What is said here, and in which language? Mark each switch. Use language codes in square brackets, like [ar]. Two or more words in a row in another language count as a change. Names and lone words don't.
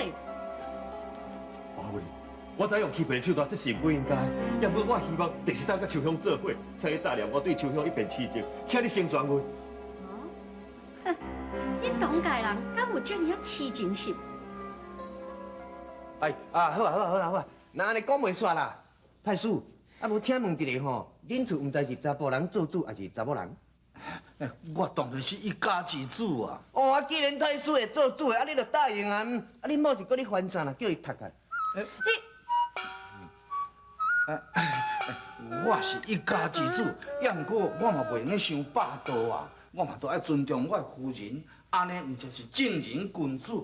[nan] 花花，我知用欺骗手段，这是不应该。要不我希望第时当甲秋香做伙，请你大量我对秋香一片痴情，请你成全我。哦，哼，恁董家人敢有这么啊痴情心？哎啊，好啊，那安尼讲袂煞啦。太叔，啊无请问一下吼，恁厝毋知是查甫人做主，还是查某人？我当然是一家之主啊！哦，啊，既然太叔会做主的，啊，你就答应啊。啊，恁某是搁咧烦啥啦？叫伊读啊。我是一家之主，也毋过我嘛袂用咧伤霸道啊，我嘛都爱尊重我的夫人，安尼毋才是正人君子。